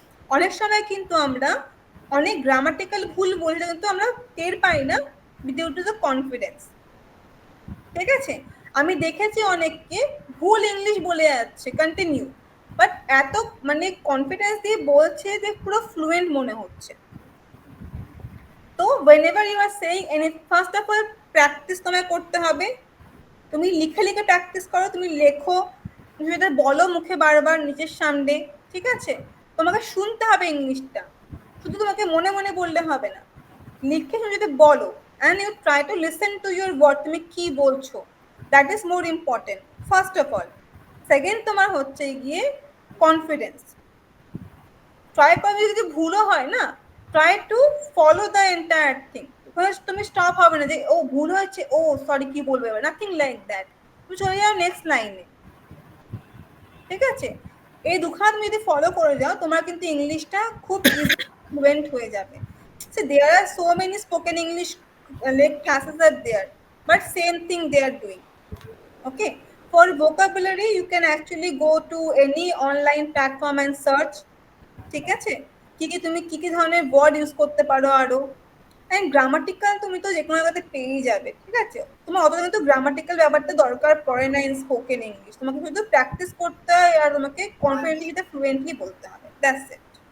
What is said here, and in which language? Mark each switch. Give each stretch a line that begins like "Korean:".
Bangla: অনেক সময় কিন্তু আমরা অনেক গ্রামাটিক্যাল ভুল বললে কিন্তু আমরা টের পাই না ডিউ টু দ্য কনফিডেন্স, ঠিক আছে। আমি দেখেছি অনেককে ভুল ইংলিশ বলে যাচ্ছে কন্টিনিউ, বাট এত মানে কনফিডেন্স দিয়ে বলছে যে পুরো ফ্লুয়েন্ট মনে হচ্ছে।
English: তো whenever you are saying anything, first of all practice
Bangla: তোমায় করতে হবে। তুমি লিখে লিখে প্র্যাকটিস করো, তুমি লেখো, তুমি সেটা বলো মুখে বারবার নিজের সামনে, ঠিক আছে। তোমাকে শুনতে হবে ইংলিশটা, শুধু তোমাকে মনে মনে বললে হবে না, লিখে তুমি যদি বলো,
English: and you try to listen to your word,
Bangla: তুমি কি বলছো,
English: That is more important first of all.
Bangla: Second তোমার হচ্ছে গিয়ে কনফিডেন্স। ট্রাই করবে, যদি ভুলও হয় না,
English: Try to follow the entire thing.
Bangla: তুমি স্টপ হবে না যে ও ভুল হয়েছে, ও সরি কি বলবে, নাথিং লাইক দ্যাট। তুমি চলে যাও নেক্সট লাইনে, ঠিক আছে। এই দুখানা তুমি যদি ফলো করে যাও, তোমার কিন্তু ইংলিশটা খুব ইজি ফ্লুয়েন্ট হয়ে যাবে।
English: So there are so many spoken English classes are there, but same thing they are doing. Okay, for vocabulary you can actually go to any online platform and search, ঠিক আছে,
Bangla: কি কি তুমি কি কি ধরনের ওয়ার্ড ইউজ করতে পারো আরো। অ্যান্ড গ্রামাটিক্যাল তুমি তো যে কোনো জায়গাতে পেয়েই যাবে, ঠিক আছে, তোমার অত কিন্তু গ্রামাটিক্যাল ব্যাপারটা দরকার পড়ে না ইন স্পোকেন ইংলিশ। তোমাকে শুধু প্র্যাকটিস করতে হয় আর তোমাকে কনফিডেন্টলি এটা ফ্লুয়েন্টলি বলতে হবে, দ্যাটস ইট।